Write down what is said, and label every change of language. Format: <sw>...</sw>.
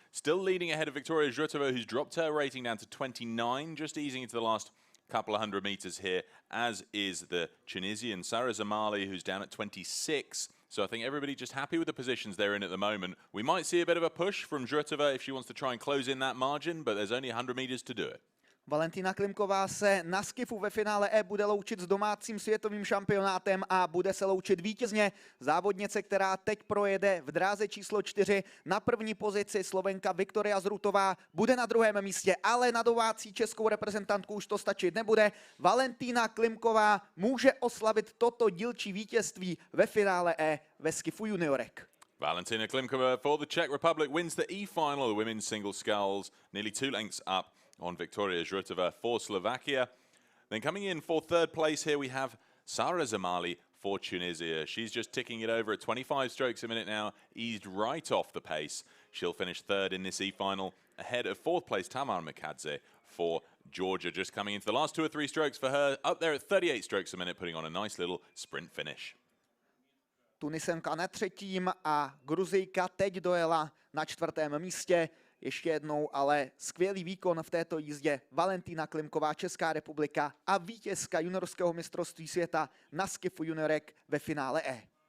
<en>Still leading ahead of Viktoria Zhrutova, who's dropped her rating down to 29, just easing into the last couple of 100 metres here, as is the Tunisian Sara Zamali, who's down at 26. So I think everybody just happy with the positions they're in at the moment. We might see a bit of a push from Zhrutova if she wants to try and close in that margin, but there's only 100 metres to do it.</en> <cs>Valentina Klimková se na skifu ve finále E bude loučit s domácím světovým šampionátem a bude se loučit vítězně. Závodnice, která teď projede v dráze číslo 4 na první pozici, Slovenka Viktoria Zhrutová, bude na 2. místě, ale na domácí českou reprezentantku už to stačit nebude. Valentina Klimková může oslavit toto dílčí vítězství ve finále E ve skifu juniorek.</cs> <en>Valentina Klimkova for the Czech Republic wins the E-final of the women's single sculls, nearly 2 lengths up on Viktoria Zhrutova for Slovakia. Then coming in for 3rd place here we have Sara Zamali for Tunisia. She's just ticking it over at 25 strokes a minute now, eased right off the pace. She'll finish 3rd in this E-final ahead of fourth place Tamar Mikadze for Georgia, just coming into the last 2 or 3 strokes for her, up there at 38 strokes a minute, putting on a nice little sprint finish.</en> <cs>Tunisenka na třetím a Gruzijka teď dojela na 4. místě. Ještě jednou ale skvělý výkon v této jízdě. Valentína Klimková, Česká republika a vítězka juniorského mistrovství světa na skifu juniorek ve finále E.</cs>